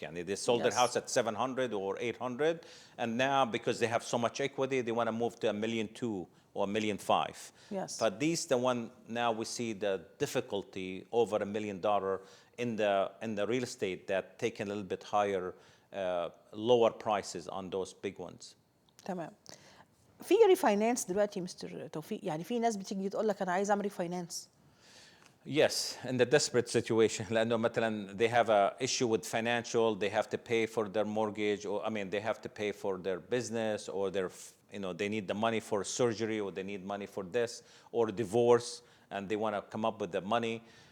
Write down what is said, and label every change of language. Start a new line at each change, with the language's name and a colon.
English: يعني they sold their house at 700 or 800, and now because they have so much equity, they want to move to $1.2 million or $1.5 million. Yes. But these the one now we see the difficulty over $1 million in the real estate that taking a little bit higher, lower prices on those big ones.
Arabic: تمام. في ريفاينانس دلوقتي مستر توفيق، يعني في ناس بتيجي تقول لك انا عايز اعمل ريفاينانس.
English: Yes, in the desperate situation, لأنه مثلا they have a issue with financial, they have to pay for their mortgage, or I mean they have to pay for their business, or their, you know, they need the money for surgery, or they need money for this, or divorce, and they want to come up with the money.